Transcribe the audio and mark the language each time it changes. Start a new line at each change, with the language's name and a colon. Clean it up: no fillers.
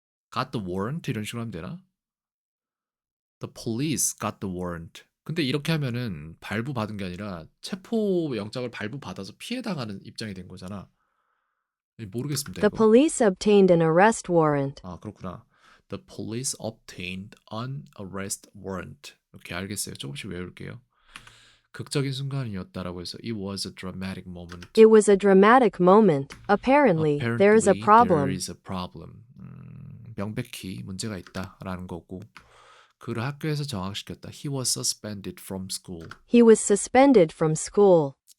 English: got the warrant
Korean: 이런 식으로 하면 되나?
English: The police got the warrant.
Korean: 근데 이렇게 하면은 발부받은 게 아니라 체포영장을 발부받아서 피해당하는 입장이 된 거잖아. 모르겠습니다,
English: The
Korean: 이거.
English: police obtained an arrest warrant.
Korean: 그렇구나.
English: The police obtained an arrest warrant.
Korean: 이렇게 알겠어요. 조금씩 외울게요. 극적인 순간이었다라고 해서
English: it was a dramatic moment. It was a dramatic moment. Apparently, there is a problem. There is a problem.
Korean: 명백히 문제가 있다라는 거고. 그를 학교에서 정학시켰다.
English: He was suspended from school. He was suspended from school.